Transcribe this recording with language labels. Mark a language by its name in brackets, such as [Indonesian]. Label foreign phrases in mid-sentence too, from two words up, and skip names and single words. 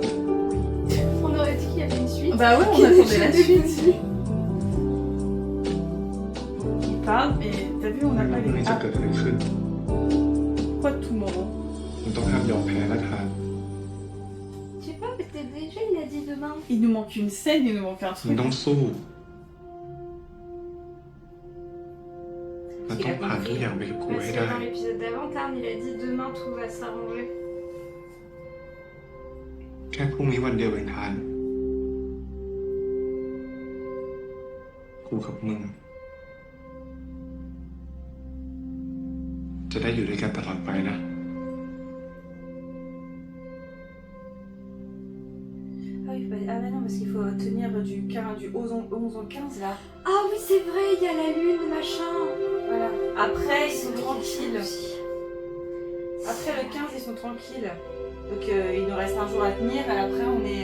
[French] On aurait dit qu'il y avait une suite. Bah ouais, on Qu'il y avait attendait la des suite. dessus. Il parle, et t'as vu, on n'a pas [Thai] ไม่ [French] les... [Thai] จะ [French] Ah, [Thai] เกิดอะไรขึ้น [French] quoi tomorrow? [Thai] มึงต้องห้ามยอมแพ้นะทาน [French] Je sais pas, peut-être déjà il a dit demain. Il nous manque une scène, il nous manque un [Thai] มึง [French] truc. [Thai] ต้องสู้มันต้องผ่านทุกอย่างไปกับกู [French] Parce [Thai] ให้ [French] que [Thai] ได้ [French] dans l'épisode d'avant, Tarn il a dit demain tout va s'arranger. [Thai] แค่พรุ่งนี้วันเดียวเองทาน กูกับมึง จะได้อยู่ด้วยกันตลอดไปนะ [French] Ah oui, ah mais non, parce qu'il faut tenir du 11 au 15 là. Ah oui, c'est vrai, il y a la lune, machin. Voilà. Après, ils sont C'est tranquilles. aussi. Après le 15, ils sont tranquilles. Donc il nous reste un jour à tenir et après on est...